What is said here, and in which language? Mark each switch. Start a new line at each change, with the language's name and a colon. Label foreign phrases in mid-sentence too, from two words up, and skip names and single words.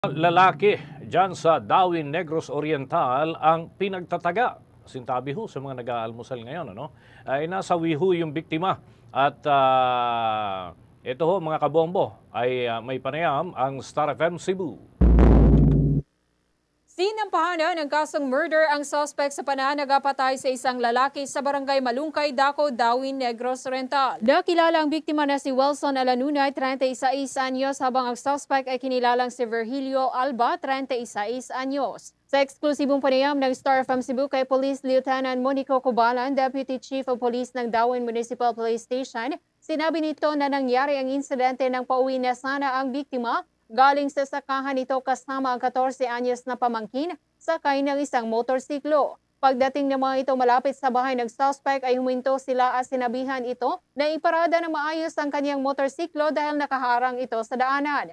Filipino: Lalaki dyan sa Dawin Negros Oriental ang pinagtataga. Sintabi ho sa mga nag-aalmusal ngayon. Ay nasawi ho yung biktima. At ito ho mga kabombo ay may panayam ang Star FM Cebu. Sinampahan ng kasong murder ang suspect sa pananagapatay sa isang lalaki sa barangay Malungkay, Daco, Dawin Negros Oriental. Nakilala ang biktima na si Wilson Alanunay, 36 anyos, habang ang suspect ay kinilalang si Virgilio Alba, 36 anyos. Sa eksklusibong panayam ng Star FM Cebu kay Police Lieutenant Monico Cubalan, Deputy Chief of Police ng Dawin Municipal Police Station, sinabi nito na nangyari ang insidente ng pauwi na sana ang biktima galing sa sakahan nito kasama ang 14 anyos na pamangkin sakay ng isang motorsiklo. Pagdating ng mga ito malapit sa bahay ng suspect ay huminto sila at sinabihan ito na iparada na maayos ang kanyang motorsiklo dahil nakaharang ito sa daanan.